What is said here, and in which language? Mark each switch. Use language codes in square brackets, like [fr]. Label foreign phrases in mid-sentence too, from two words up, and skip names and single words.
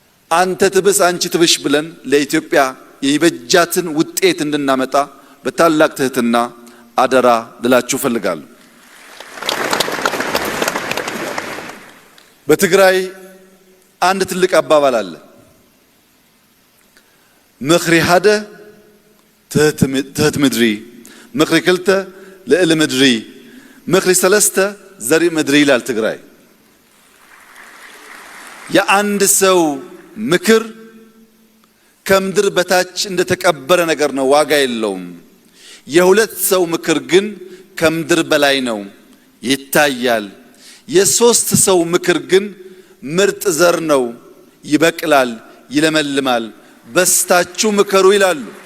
[am] አንተ ትብስ አንቺ ትብሽ ብለን ለኢትዮጵያ የይበጃትን ውጤት እንድናመጣ በታላቅ ትህትና አደራ ልላችሁ ፈልጋለሁ። በትግራይ አንድ ትልቅ አባባል አለ። [ti] ምኽሪ ሓደ ትህት ምድሪ፣ ምኽሪ ክልተ ልዕሊ ምድሪ፣ ምኽሪ ሰለስተ ዘሪእ ምድሪ ይላል ትግራይ። [am] የአንድ ሰው ምክር ከምድር በታች እንደተቀበረ ነገር ነው፣ ዋጋ የለውም። የሁለት ሰው ምክር ግን ከምድር በላይ ነው፣ ይታያል። የሶስት ሰው ምክር ግን ምርጥ ዘር ነው፣ ይበቅላል፣ ይለመልማል። በስታችሁ ምከሩ ይላሉ።